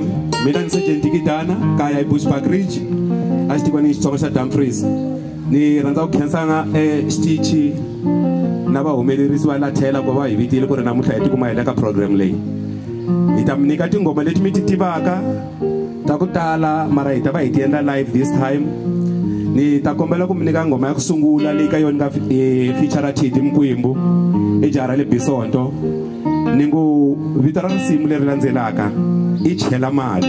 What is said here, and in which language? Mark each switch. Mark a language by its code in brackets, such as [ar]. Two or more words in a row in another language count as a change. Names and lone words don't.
[ts] Mina ni Sergeant Tikidana kaya eBushbuck Ridge a xi tiviwa ni Xitsonga xa Dumfries. Ni rhandza ku khensanga xitichi na vahumelerisi va la thela ku va hi vitile ku ri namuntlha hi tikuma hi le ka program leyi. Hi ta mi nyika tingoma leti mi ti tivaka ta ku tala mara hi ta va hi ti endla [en] live this time. [ts] Ni ta kombela ku mi nyika ngoma ya ku sungula leyi ka yona ka feature Tidi Mkwimbu ejara le Bisonto. Ni ngo vito ra risimu leri landzelaka i chela mali.